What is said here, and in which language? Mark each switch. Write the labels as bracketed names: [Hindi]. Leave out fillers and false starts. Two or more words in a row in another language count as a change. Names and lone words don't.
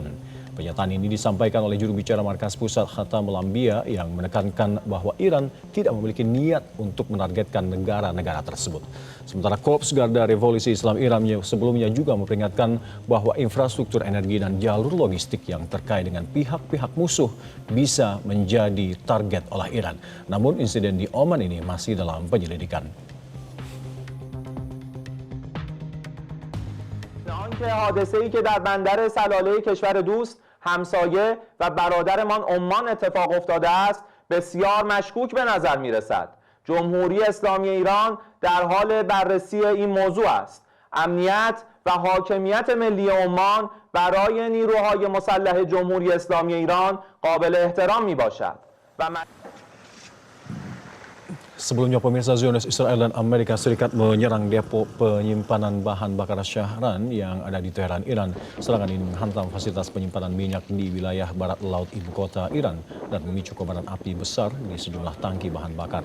[Indonesian] Pernyataan ini disampaikan oleh juru bicara Markas Pusat Khatam Al-Anbiya yang menekankan bahwa Iran tidak memiliki niat untuk menargetkan negara-negara tersebut. Sementara Korps Garda Revolusi Islam Iran sebelumnya juga memperingatkan bahwa infrastruktur energi dan jalur logistik yang terkait dengan pihak-pihak musuh bisa menjadi target oleh Iran. Namun insiden di Oman ini masih dalam penyelidikan. [Persian] آنکه حادثه‌ای که در بندر سلاله کشور دوست همسایه و برادرمان عمان اتفاق افتاده است بسیار مشکوک به نظر می‌رسد. جمهوری اسلامی ایران در حال بررسی این موضوع است. امنیت و حاکمیت ملی عمان برای نیروهای مسلح جمهوری اسلامی ایران قابل احترام میباشد و [Indonesian] Sebelumnya, pemirsa, Zionis Israel dan Amerika Serikat menyerang depo penyimpanan bahan bakar Syahran yang ada di Teheran, Iran. Serangan ini menghantam fasilitas penyimpanan minyak di wilayah barat laut ibu kota Iran dan memicu kobaran api besar di sejumlah tangki bahan bakar.